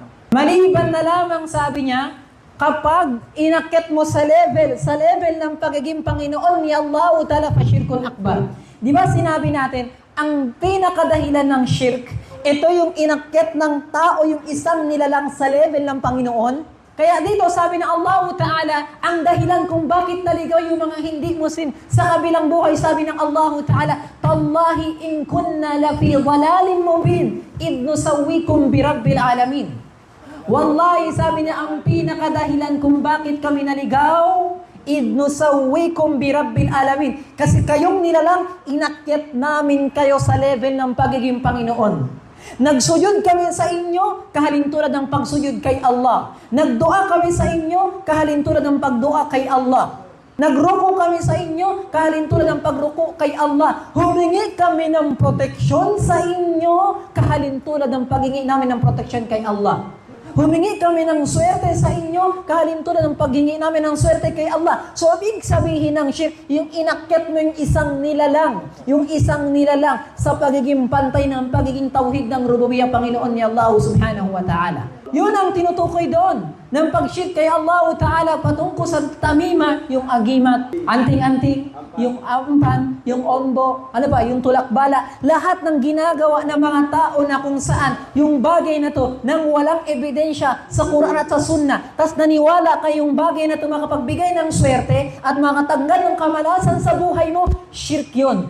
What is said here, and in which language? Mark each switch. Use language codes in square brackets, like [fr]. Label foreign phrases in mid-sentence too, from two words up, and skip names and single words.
[tl] Maliban na lamang sabi niya, kapag inakyat mo sa level ng pagiging Panginoon ni Allah Ta'ala pa [ar] شرك أكبر. [tl] Di ba sinabi natin, ang pinakadahilan ng shirk, ito yung inakyat ng tao, yung isang nilalang sa level ng Panginoon. Kaya dito sabi ng Allah Ta'ala, ang dahilan kung bakit naligaw yung mga hindi Muslim sa kabilang buhay, sabi ng Allah Ta'ala, [ar] تالله إن كنا لفي ضلال مبين إذ نسويكم برب العالمين. [tl] Wallahi, sabi niya, ang pinakadahilan kung bakit kami naligaw, [ar] إذ نسويكم برب العالمين. [tl] Kasi kayong nilalang, inakyat namin kayo sa level ng pagiging Panginoon. Nagsujud kami sa inyo, kahalintulad ng pagsujud kay Allah. Nagdua kami sa inyo, kahalintulad ng pagdua kay Allah. Nagruko kami sa inyo, kahalintulad ng pagruko kay Allah. Humingi kami ng proteksyon sa inyo, kahalintulad ng paghingi namin ng proteksyon kay Allah. Humingi kami ng swerte sa inyo, kahalintulad ng paghingi namin ng swerte kay Allah. So, ibig sabihin ng shirk, yung inakyat mo yung isang nilalang sa pagiging pantay ng pagiging tauhid ng rububiyah Panginoon ni Allah [ar] سبحانه وتعالى. [tl] Yun ang tinutukoy doon ng pag-shirk kay Allah Ta'ala patungkol sa tamima, yung agimat, anting-anting, yung ampan, yung ombo, yung tulak-bala, lahat ng ginagawa ng mga tao na kung saan yung bagay na to nang walang ebidensya sa Quran at sa Sunnah, tas naniwala kayong bagay na to makapagbigay ng swerte at makatanggal ng kamalasan sa buhay mo, shirk yun.